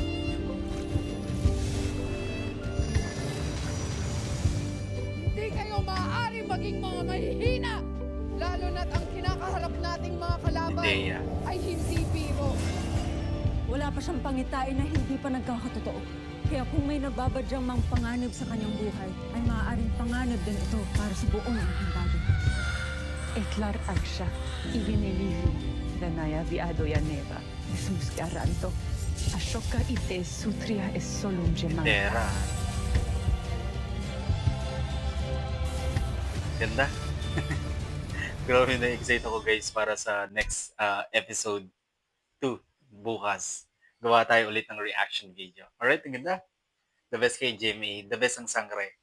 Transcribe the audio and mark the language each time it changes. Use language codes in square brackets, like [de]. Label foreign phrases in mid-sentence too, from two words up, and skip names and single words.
[tl] Hindi kayo maaari maging mga mahihina, lalo na't ang kinakaharap nating mga kalaban Medea. ay hindi biro. Wala pa siyang pangitain na hindi pa nagkakatotoo. Kaya kung may nagbabadyang mang panganib sa kanyang buhay, ay maaaring panganib din ito para sa buong engkantado. Eklar agsha, ibinilihi, danaya viado yaneva, esmuscaranto, ashoka ite sutria es solum gemanta. Tera. Ganda. Grabe na excite ako guys para sa [en] next episode [tl] 2 bukas. Gawa tayo ulit ng reaction video. Alright, ang ganda. [en] The best [tl] kay Jimmy. [en] The best [tl] ang sangre.